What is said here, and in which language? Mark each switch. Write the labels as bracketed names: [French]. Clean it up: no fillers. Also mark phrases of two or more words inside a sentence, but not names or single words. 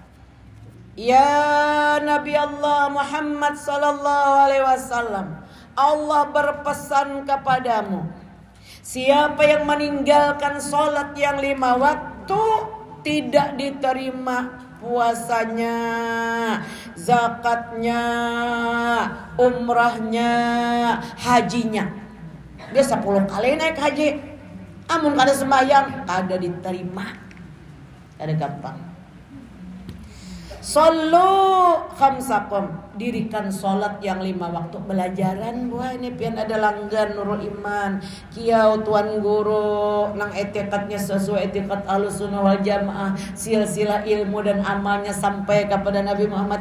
[Indonesian] Ya Nabi Allah Muhammad [Arabic] sallallahu alaihi wasallam, [Indonesian] Allah berpesan kepadamu, siapa yang meninggalkan sholat yang 5 waktu tidak diterima puasanya, zakatnya, umrahnya, hajinya. Dia 10 kali naik haji, [Banjar] amun kada sembahyang kada diterima, kada gampang. [Arabic] Sallu khamsakum, [Indonesian] dirikan solat yang 5 waktu. [Banjar] Belajaran buah ini pian ada langgan Nurul Iman kiau tuan guru nang etikatnya sesuai etikat [Arabic] Ahlussunnah wal Jamaah, [Banjar] silsilah ilmu dan amalnya sampai kepada Nabi Muhammad.